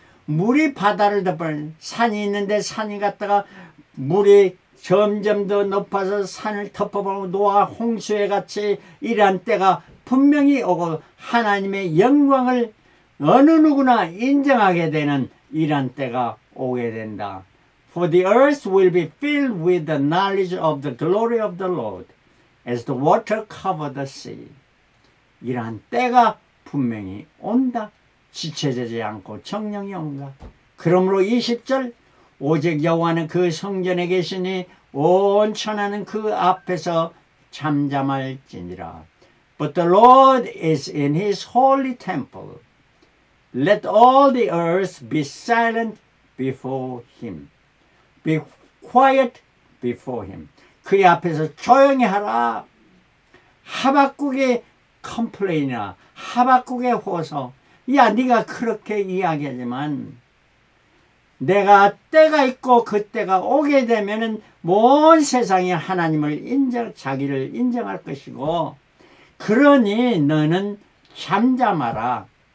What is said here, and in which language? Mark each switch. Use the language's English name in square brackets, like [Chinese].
[Korean] 물이 바다를 덮어 산이 있는데 산이 갔다가 물이 점점 더 높아서 산을 덮어버리고 노아 홍수에 같이 이러한 때가 분명히 오고 하나님의 영광을 어느 누구나 인정하게 되는 이러한 때가 오게 된다. [English] For the earth will be filled with the knowledge of the glory of the Lord as the water cover the sea. [Korean] 이러한 때가 분명히 온다. 지체되지 않고 정령이 온다. 그러므로 20절 오직 여호와는 그 성전에 계시니 온 천하는 그 앞에서 잠잠할지니라. [English] But the Lord is in his holy temple. Let all the earth be silent before him. Be quiet before him. [Korean] 그의 앞에서 조용히 하라. 하박국의 컴플레인이나 하박국의 호소. 야, 네가 그렇게 이야기하지만 내가 때가 있고 그 때가 오게 되면은 온 세상이 하나님을 자기를 인정할 것이고, 그러니 너는 잠잠하라.